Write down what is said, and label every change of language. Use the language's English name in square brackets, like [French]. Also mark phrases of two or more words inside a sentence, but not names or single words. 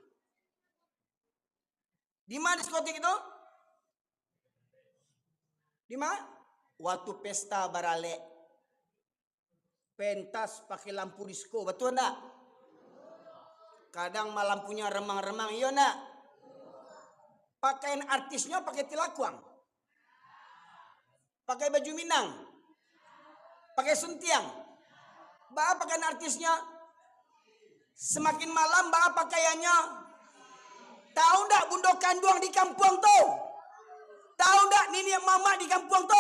[Indonesian] Di mana diskotik itu? Di mana? Waktu pesta barale. Pentas pakai lampu disko, betul enggak? Kadang malam punya remang-remang, iya enggak? Pakaian artisnya pakai tilakuang. Pakai baju Minang. Pakai suntiang. Bah pakaian artisnya. Semakin malam bah pakaiannya. Tahu enggak bundo kanduang di kampung tuh? Tahu enggak nini mama di kampung tuh?